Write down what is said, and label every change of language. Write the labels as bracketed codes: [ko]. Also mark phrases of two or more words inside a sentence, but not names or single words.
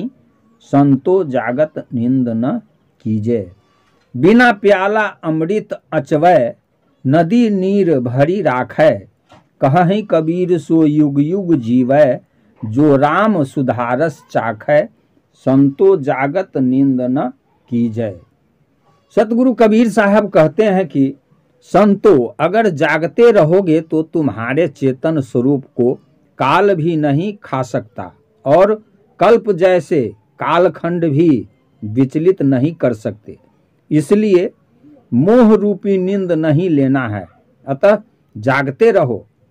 [hi] संतो जागत नींद न कीजै। बिना प्याला अमृत अचवै, नदी नीर भरी राखै। कहहि कबीर सो युग युग जीवै, जो राम सुधारस चाखै। संतो जागत नींद न कीजै। सतगुरु कबीर साहब कहते हैं कि संतो, अगर जागते रहोगे तो तुम्हारे चेतन स्वरूप को काल भी नहीं खा सकता, और कल्प जैसे कालखंड भी विचलित नहीं कर सकते। इसलिए मोह रूपी नींद नहीं लेना है, अतः जागते रहो।